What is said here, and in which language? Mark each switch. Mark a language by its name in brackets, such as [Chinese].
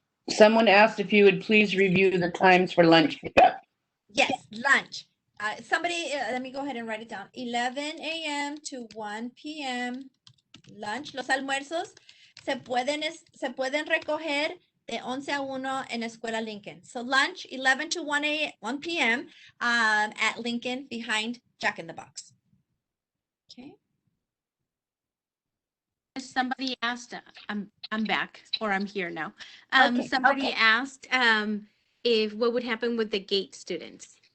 [English] Someone asked if you would please review the times for lunch pickup. Yes, lunch. Somebody, let me go ahead and write it down. 11 a.m. to 1 p.m. lunch. [Spanish] Los almuerzos se pueden recoger de 11 a 1 en Escuela Lincoln. [English] So lunch 11 to 1 p.m. At Lincoln behind Jack in the Box. Okay. Somebody asked, I'm back, or I'm here now. Okay, Somebody okay. asked if what would happen with the GATE students.